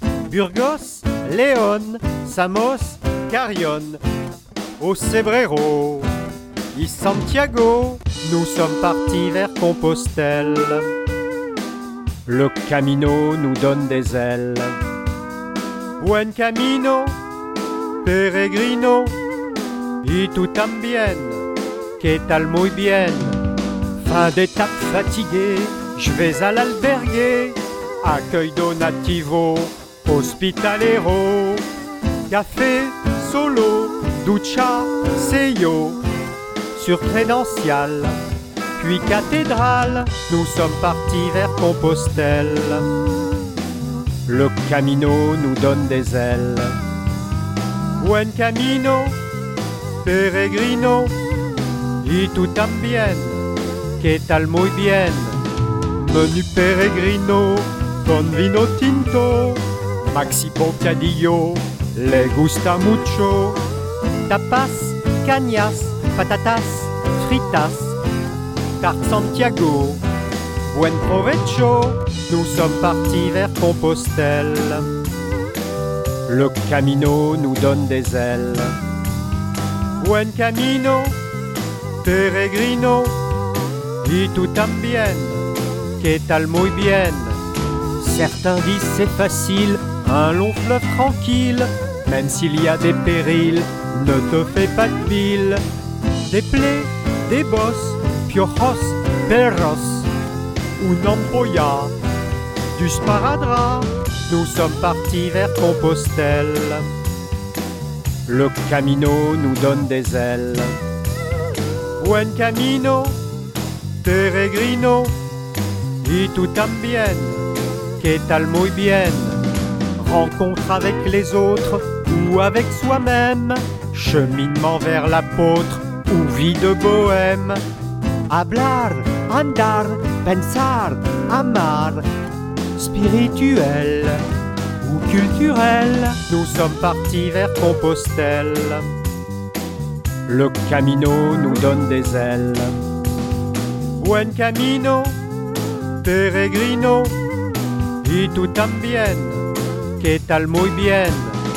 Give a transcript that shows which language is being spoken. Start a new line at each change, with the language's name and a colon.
French: Burgos, León, Samos, Carrión, au Cebrero, y Santiago, nous sommes partis vers Compostelle. Le Camino nous donne des ailes.
Spanish: Buen Camino, peregrino, y tú también, que tal muy bien.
French: Fin d'étape fatiguée, je vais à l'albergue, accueil donativo, hospitalero, café, solo, ducha, sello, sur crédential, puis cathédrale, nous sommes partis vers Compostelle. Le Camino nous donne des ailes.
Spanish: Buen Camino, peregrino, y tú también, que tal muy bien. Menu peregrino, con vino tinto, maxi bocadillo, le gusta mucho. Tapas, cañas, patatas, fritas, tarte Santiago, buen provecho.
French: Nous sommes partis vers Compostelle. Le Camino nous donne des ailes.
Spanish: Buen Camino, peregrino, y tú también, que tal muy bien.
French: Certains disent c'est facile, un long fleuve tranquille, même s'il y a des périls, ne te fais pas de bile. Des plaies, des bosses,
Spanish: piojos, perros, una ampolla,
French: du sparadrap, nous sommes partis vers Compostelle. Le Camino nous donne des ailes.
Spanish: Buen Camino, peregrino, y tú también, que tal muy bien.
French: Rencontre avec les autres ou avec soi-même, cheminement vers l'apôtre ou vie de bohème.
Spanish: Hablar, andar, pensar, amar,
French: spirituel ou culturel, nous sommes partis vers Compostelle. Le Camino nous donne des ailes.
Spanish: Buen Camino, peregrino, y tú también, que tal muy bien.